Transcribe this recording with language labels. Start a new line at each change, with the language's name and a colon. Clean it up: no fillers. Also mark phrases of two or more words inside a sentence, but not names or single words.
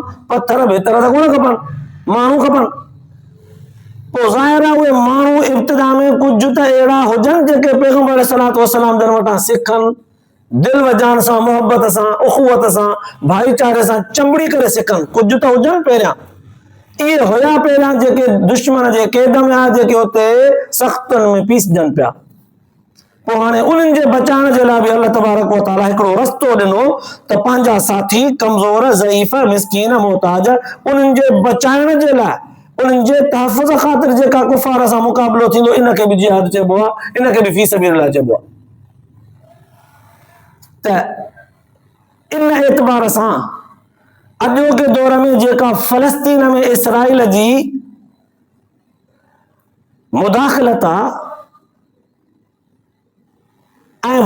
Sindhi: पत्थर भितर त कोन खपनि, माण्हू खपनि। पोइ ज़ाहिर आहे उहे माण्हू इब्तिदा में कुझु त अहिड़ा हुजनि जेके पैगंबर
Arabic: صلاة وسلام
Sindhi: जन वटां सिखनि, दिल वजान सां, मोहब्बत सां, उख़ुवत सां, भाईचारे सां चंबड़ी करे सिखनि। कुझु त हुजनि पहिरियां। इहे हुया पहिरियां जेके दुश्मन जे क़ैद में आहे, जेके हुते सख़्तनि में पीसजनि पिया। पोइ हाणे उन्हनि जे बचाइण जे लाइ बि
Arabic: الله تبارك وتعالى
Sindhi: हिकिड़ो रस्तो ॾिनो त पंहिंजा साथी कमज़ोर ज़ईफ़ मिस्कीन मोहताज उन्हनि जे बचाइण जे लाइ, उन्हनि जे तहफ़ुज़ ख़ातिर जेका कुफ़ार सां मुक़ाबिलो थींदो, इनखे बि जिहाद चइबो आहे, इनखे बि
Arabic: في سبيل الله
Sindhi: चइबो आहे। त इन एतबार सां अॼोके दौर में जेका फ़लस्तीन में इसराइल जी मुदाख़लत आहे ऐं